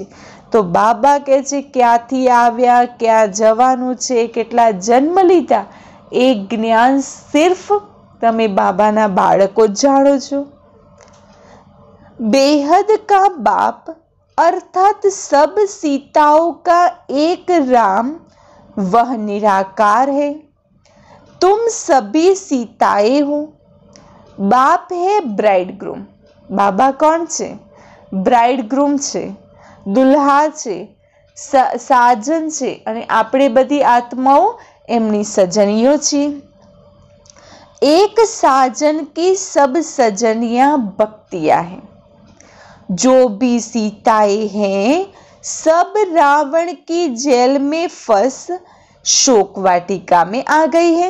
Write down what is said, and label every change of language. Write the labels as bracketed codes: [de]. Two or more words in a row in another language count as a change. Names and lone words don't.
[gu] તો બાબા કહે છે ક્યાંથી આવ્યા, ક્યાં જવાનું છે, કેટલા જન્મ લીધા, એ જ્ઞાન સિર્ફ તમે બાબાના બાળકો જ જાણો છો। [hi] बेहद का बाप अर्थात सब सीताओं का एक राम, वह निराकार है। तुम सभी सीताएं हो। बाप है ब्राइडग्रूम। बाबा कौन छे? [gu] બ્રાઇડગ્રૂમ છે, દુલ્હા છે, સાજન છે અને આપણે બધી આત્માઓ એમની સજનીઓ છે। [hi] एक साजन की सब सजनियां भक्तियां हैं। जो भी सीताएं हैं सब रावण की जेल में फंस शोक वाटिका में आ गई है।